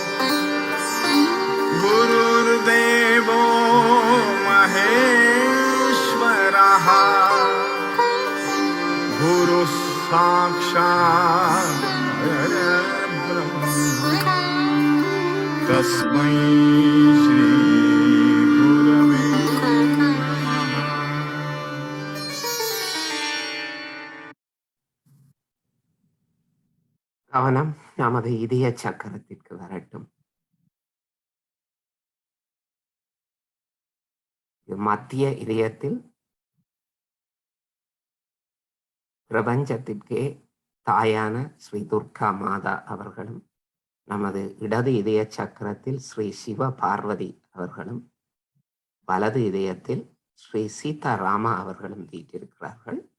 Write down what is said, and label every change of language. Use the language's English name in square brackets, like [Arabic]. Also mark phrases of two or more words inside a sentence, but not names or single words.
[Sanskrit] गुरुर्देवो महेश्वरः गुरुः साक्षात् परब्रह्म तस्मै श्री गुरवे नमः. [Tamil] கவனம் நமது இதய சக்கரத்திற்கு வரட்டும். மத்திய இதயத்தில் பிரபஞ்சத்திற்கே தாயான ஸ்ரீ துர்கா மாதா அவர்களும், நமது இடது இதய சக்கரத்தில் ஸ்ரீ சிவ பார்வதி அவர்களும், வலது இதயத்தில் ஸ்ரீ சீதாராமா அவர்களும் வீற்றிருக்கிறார்கள்.